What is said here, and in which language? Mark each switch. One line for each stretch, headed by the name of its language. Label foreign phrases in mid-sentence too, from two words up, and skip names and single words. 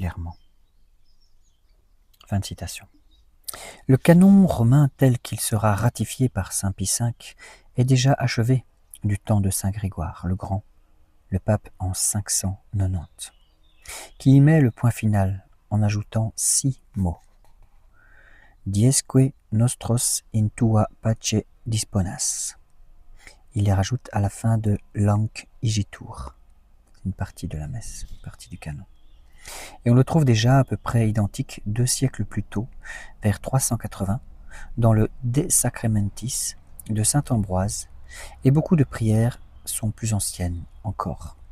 French: » Fin de citation. Le canon romain tel qu'il sera ratifié par saint Pie V est déjà achevé du temps de saint Grégoire le Grand, le pape en 590, qui y met le point final en ajoutant 6 mots.
Latin: Diesque nostros in tua pace disponas.
French: Il les rajoute à la fin de Lanc igitur, une partie de la messe, une partie du canon. Et on le trouve déjà à peu près identique 2 siècles plus tôt, vers 380, dans le De Sacramentis de saint Ambroise, et beaucoup de prières sont plus anciennes encore.